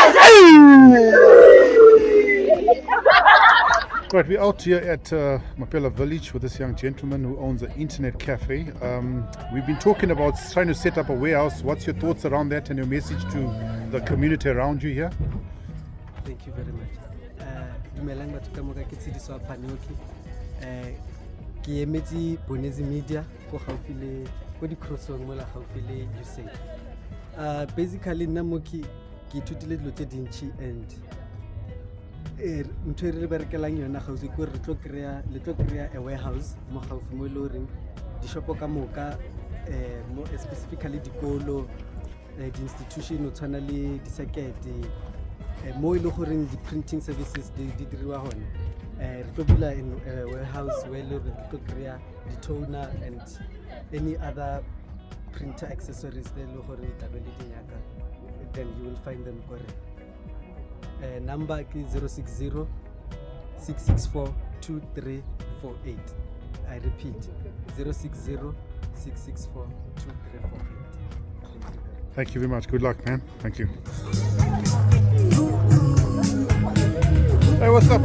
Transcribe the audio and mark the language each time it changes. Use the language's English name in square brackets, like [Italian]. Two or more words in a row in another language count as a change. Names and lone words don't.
[English] Right, we're out here at Mapela village with this young gentleman who owns an internet cafe. We've been talking about trying to set up a warehouse. What's your thoughts around that and your message to the community around you here? Thank you very much. [Northern Sotho] Dumelang batho ka moka ke tshidiso Panoki. Ke emetse Bonezi Media go gaufi le go di crossong mo la gaufi le Usaid. Basically nna mo ke ithutile dilo tse dintsi and ntho e re berekelang yona gaufi ke re le tlo kry-a [English] a warehouse [Northern Sotho] mo gaufi mo e le goreng dishopo ka moka mo specifically dikolo di-institution o tshwana le di-sekete mo e le goreng di- [English] printing services [Northern Sotho] di diriwa gone re tlo bula [English] in a warehouse where [Northern Sotho] e le gore re tlo kry-a di-toner [English] and any other printer accessories [Northern Sotho] tse e le gore e tlabe le dinyaka, [English] then you will find them correct. Number is 060 664 2348. I repeat, 060 664 2348. Thank you very much. Good luck, man. Thank you. Hey, what's up?